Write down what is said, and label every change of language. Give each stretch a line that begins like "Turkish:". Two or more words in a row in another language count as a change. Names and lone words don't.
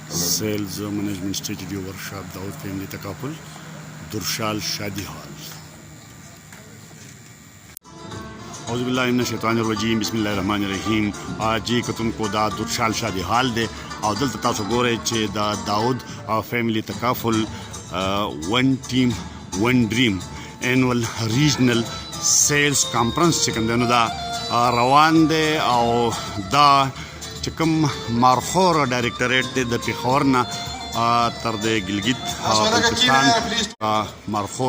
English: sales management strategy workshop داؤد فیملی تکافل درشال شادی ہال.
Arabic: اعوذ باللہ من الشیطان الرجیم بسم اللہ الرحمن الرحیم.
Pashto: آج کتن کو دا درشال شادی ہال دے او دلته تاسو ګورئ چې دا داود فیملی تکافل
English: one team one dream annual regional sales conference
Pashto: چې کوم دی نو دا روان دی او دا چې کوم مارخور ډایرکټریټ دی د پیښور نه تر د ګلګت بلتستان مارخور